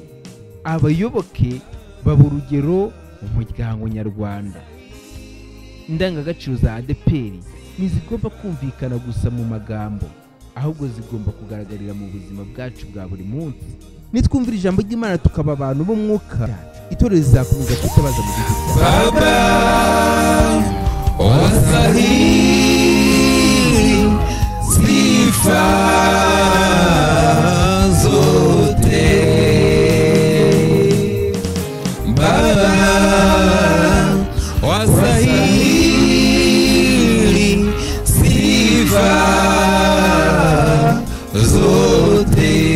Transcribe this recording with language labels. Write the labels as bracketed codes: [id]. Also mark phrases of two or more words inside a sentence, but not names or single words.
[rw] Abayoboke baba urugero mu muryango nyarwanda. Indangagaciro za ADPR ntizigomba kumvikana gusa mu magambo, ahubwo zigomba kugaragarira mu buzima bwacu bwa buri munsi. Nitwumvira ijambo ry'Imana tukaba abantu b'umwuka, itorero rizakomeza kwitabaza mu gihe [sw] Baba wastahili sifa zote. Baba wastahili sifa zote.